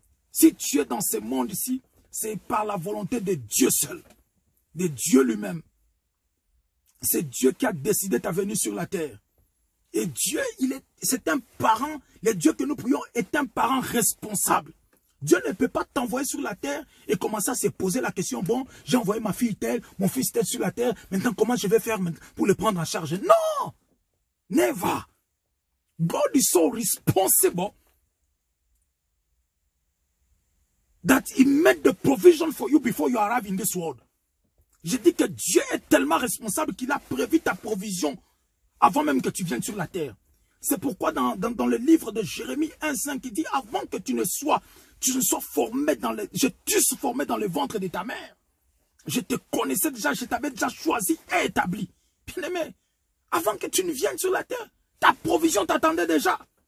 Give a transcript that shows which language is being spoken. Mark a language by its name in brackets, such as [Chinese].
[French] Si tu es dans ce monde ici, c'est par la volonté de Dieu seul, de Dieu lui-même. C'est Dieu qui a décidé ta venue sur la terre. Et Dieu, c'est un parent, le Dieu que nous prions est un parent responsable. Dieu ne peut pas t'envoyer sur la terre et commencer à se poser la question, bon, j'ai envoyé ma fille telle, mon fils tel sur la terre, maintenant comment je vais faire pour le prendre en charge? Non! [English] Never! God is so responsible that he made the provision for you before you arrive in this world. [French] Je dis que Dieu est tellement responsable qu'il a prévu ta provision avant même que tu viennes sur la terre. C'est pourquoi dans le livre de Jérémie 1,5, il dit, avant que tu ne sois formé je t'eusse formé dans le ventre de ta mère. Je te connaissais déjà, je t'avais déjà choisi et établi. Bien-aimé, avant que tu ne viennes sur la terre, ta provision t'attendait déjà.